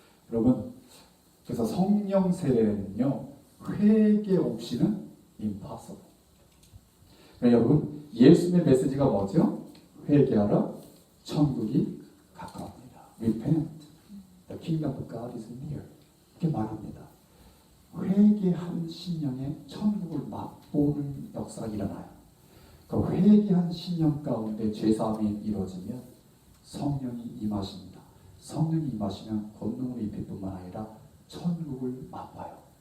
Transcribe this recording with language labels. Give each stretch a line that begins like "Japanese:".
Korean: 여러분, 그래서 성령 세례는요 회개 없이는
English: impossible.
Korean: 그러니까 여러분 예수님의 메시지가 뭐죠? 회개하라. 천국이 가까웁니다.
English: Repent. The kingdom of God is near.
Korean: 이렇게 말합니다. 회개한 심령에 천국을 맛보는 역사가 일어나요. 그 회개한 심령 가운데 죄사함이 이루어지면 성령이 임하십니다. 성령이 임하시면 권능으로 임할 뿐만 아니라 천국을 맛봐요.